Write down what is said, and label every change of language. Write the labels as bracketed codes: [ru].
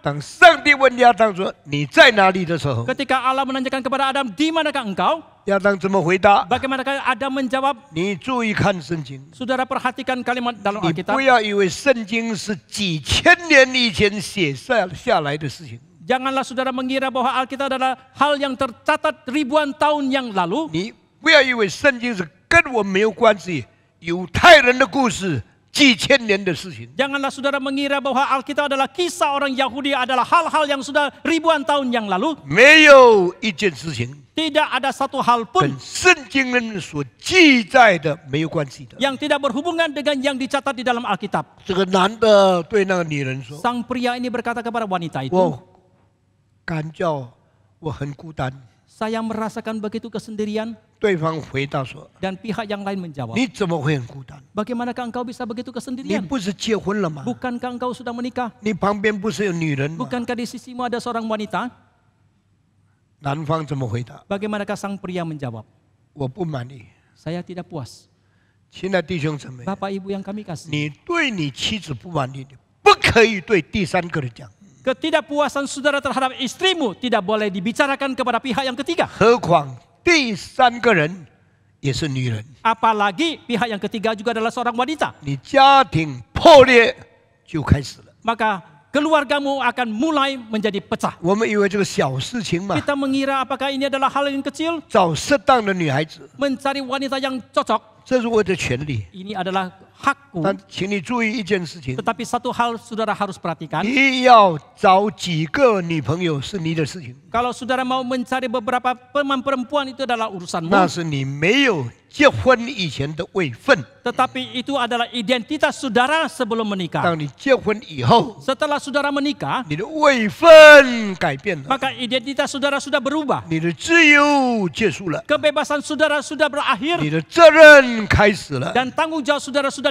[zh] 当上帝问亚当说：“你在哪里”的时候， [id] Ketika Allah menanyakan kepada Adam, di manakah engkau? [zh] 亚当怎么回答？ [id] Bagaimanakah Adam menjawab? [zh] 你注意看圣经， [id] Saudara perhatikan kalimat dalam [zh] 你 [id] Alkitab. [zh] 不要以为圣经是几千年以前写下来的事情， [id] Janganlah saudara mengira bahwa Alkitab adalah hal yang tercatat ribuan tahun yang lalu. [zh] 你不要以为圣经是跟我没有关系，犹太人的故事几千年的事情。 [id] Janganlah saudara mengira bahwa Alkitab adalah kisah orang Yahudi, adalah hal-hal yang sudah ribuan tahun yang lalu. [zh] 没有一件事情 [id] Tidak ada satu hal pun [zh] 跟圣经人所记载的没有关系的。 [id] yang tidak berhubungan dengan yang dicatat di dalam Alkitab. [zh] 这个男的对那个女人说 [id] Sang pria ini berkata kepada wanita：“ itu, [zh] 我感觉我很孤单。 [id] saya merasakan begitu kesendirian.” [zh] 对方回答说 [id] Dan pihak yang lain menjawab：“ [zh] 你怎么会很孤单？ [id] Bagaimanakah engkau bisa begitu [zh] 你 [id] kesendirian? [zh] 不是结婚了吗？ [id] Bukankah engkau sudah menikah? [zh] 你旁边不是有女人吗？ [id] Bukankah di sisimu ada seorang wanita?” [zh] 男方怎么回答？ [id] Bagaimanakah sang pria menjawab? [zh] 我不满意。 [id] Saya tidak puas. [zh] 亲爱的弟兄姊妹， [id] Bapak Ibu yang kami kasih. [zh] 你对你妻子不满意，你不可以对第三个人讲， [id] Ketidakpuasan saudara terhadap istrimu tidak boleh dibicarakan kepada pihak yang ketiga. [zh] 何况第三个人也是女人。 [id] Apalagi pihak yang ketiga juga adalah seorang wanita. [zh] 你家庭破裂就开始了。 [id] Maka keluargamu akan mulai menjadi pecah. [zh] 我们以为这个小事情嘛， [id] Kita mengira apakah ini adalah hal yang kecil? [zh] 找适当的女孩子， [id] Mencari wanita yang cocok. [zh] 这是我的权利。 [id] Ini adalah hakku. [zh] 但请你注意一件事情， [id] Tetapi satu hal saudara harus perhatikan. [zh] 你要找几个女朋友是你的事情， [id] Kalau saudara mau mencari beberapa teman perempuan itu adalah urusanmu. [zh] 那是你没有结婚以前的位分。 [id] Tetapi itu adalah identitas saudara sebelum menikah. [zh] 当你结婚以后， [id] Setelah saudara menikah, [zh] 你的位分改变了， [id] maka identitas saudara sudah berubah. [zh] 你的自由结束了， [id] Kebebasan saudara sudah berakhir. [zh] 你的责任开始了， [id] Dan tanggung jawab saudara sudah